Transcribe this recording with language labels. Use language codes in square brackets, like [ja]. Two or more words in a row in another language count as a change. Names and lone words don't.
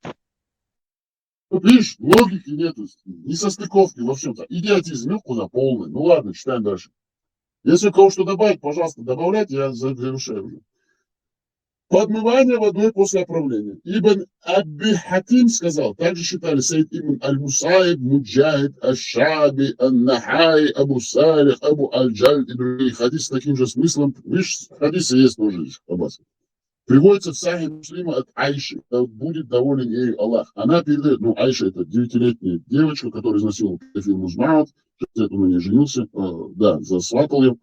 [ru] Вот видишь, логики нету, несостыковки во всем. Идиотизм, ну куда полный. Ну ладно, читаем дальше. Если у кого что добавить, пожалуйста, добавляйте, я завершаю уже. Подмывание водой после оправления. Ибн Абби Хатим сказал, также считали Саид ибн Аль-Мусаиб, Муджахид, Аш-Шаби, Ан-Нахай, Абу Салих, Абу Аль-Джаль и другие. Хадис с таким же смыслом. Видишь, хадисы есть тоже здесь, Аббас. Приводится в Сахи Муслима от Айши. Да будет доволен ею Аллах. Она передает, ну, Айша это 9-летняя девочка, которая изнасиловала Кафир Музмаат, это на ней женился, да, засватал ее.